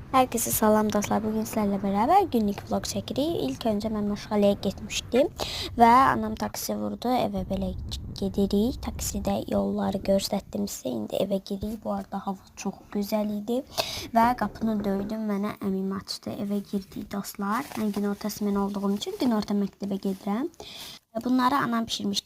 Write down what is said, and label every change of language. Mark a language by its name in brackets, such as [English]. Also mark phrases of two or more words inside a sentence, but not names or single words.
[Turkish] Herkese salam dostlar. Bugün sizlerle beraber günlük vlog çəkirik. İlk önce ben [Azerbaijani] məşğələyə getmişdim və anam taksi vurdu. Evə belə gedirik. Taksidə yolları göstərdim sizə. İndi evə gedirik. Bu arada hava çox gözəl idi və qapını döydüm. Mənə əmim açdı. Evə girdik dostlar. Mən günortası mən olduğum üçün günorta məktəbə gedirəm. Bunları anam pişirmişdi.